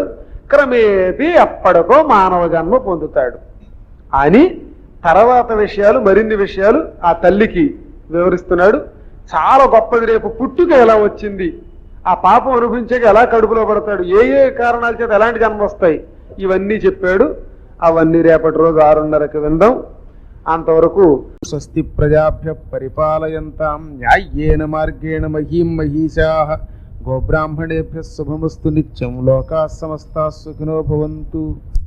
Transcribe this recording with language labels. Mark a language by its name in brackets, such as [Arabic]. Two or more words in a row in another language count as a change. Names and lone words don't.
[Telugu] క్రమేపీ అప్పటికో మానవ జన్మ పొందుతాడు అని తర్వాత విషయాలు, మరిన్ని విషయాలు ఆ తల్లికి వివరిస్తున్నాడు. చాలా గొప్పది. రేపు పుట్టుక ఎలా వచ్చింది, ఆ పాపం అనుభవించాక ఎలా కడుపులో పడతాడు, ఏ ఏ కారణాల చేత ఎలాంటి జన్మ వస్తాయి, ఇవన్నీ చెప్పాడు. అవన్నీ రేపటి రోజు 6:30కి విందాం. [Sanskrit] అంతవరకు స్వస్తి ప్రజాభ్య పరిపాలయంతాం న్యాయేన మార్గేణ మహీం మహీషాః గోబ్రాహ్మణేభ్యః శుభమస్తు నిత్యం. లోకాః సమస్తాః సుఖినో భవంతు.